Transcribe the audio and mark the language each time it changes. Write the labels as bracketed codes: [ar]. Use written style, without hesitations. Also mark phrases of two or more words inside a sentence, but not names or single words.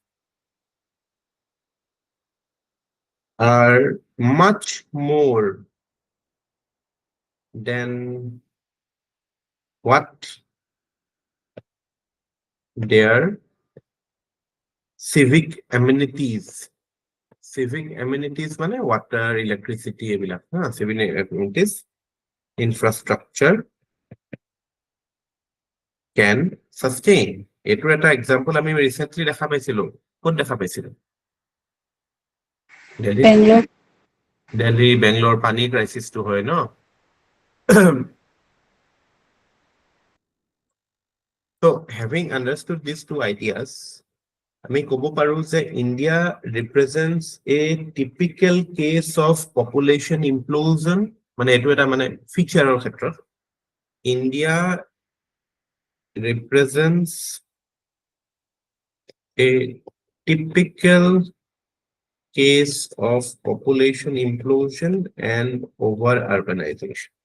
[en] are much more than what their civic amenities মানে water electricity এইবিলাক civic amenities infrastructure can sustain [as] এটো এটা এক্সাম্পল আমি ৰিসেন্টলি দেখা পাইছিলো কোন দেখা পাইছিলো দিল্লী বেংগলোৰ পানী ক্ৰাইসিস তো হয় ন [en] so having understood these two ideas [as] আমি কব পাৰো যে [en] ইন্ডিয়া represents a typical case of population implosion [as] মানে এটো এটা মানে ফিচাৰৰ ক্ষেত্ৰত ইন্ডিয়া [en] represents a typical case of population implosion and over urbanization